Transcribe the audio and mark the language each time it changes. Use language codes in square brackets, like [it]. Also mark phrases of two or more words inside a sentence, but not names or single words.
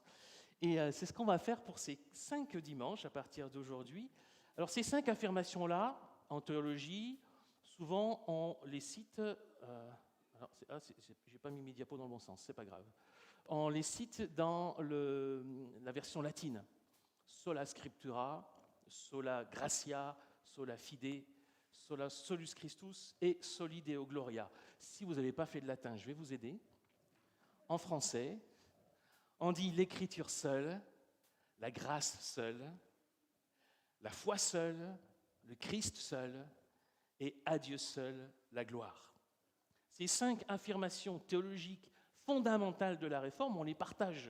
[fr] Et c'est ce qu'on va faire pour ces 5 dimanches à partir d'aujourd'hui. Alors ces 5 affirmations-là, en théologie, souvent on les cite... j'ai pas mis mes diapos dans le bon sens, c'est pas grave. On les cite dans la version latine. [la] Sola scriptura, sola gratia, sola fide, sola solus Christus et soli Deo gloria. [fr] Si vous n'avez pas fait de latin, je vais vous aider. En français, on dit l'écriture seule, la grâce seule, la foi seule, le Christ seul et à Dieu seul la gloire. Ces 5 affirmations théologiques fondamentales de la Réforme, on les partage.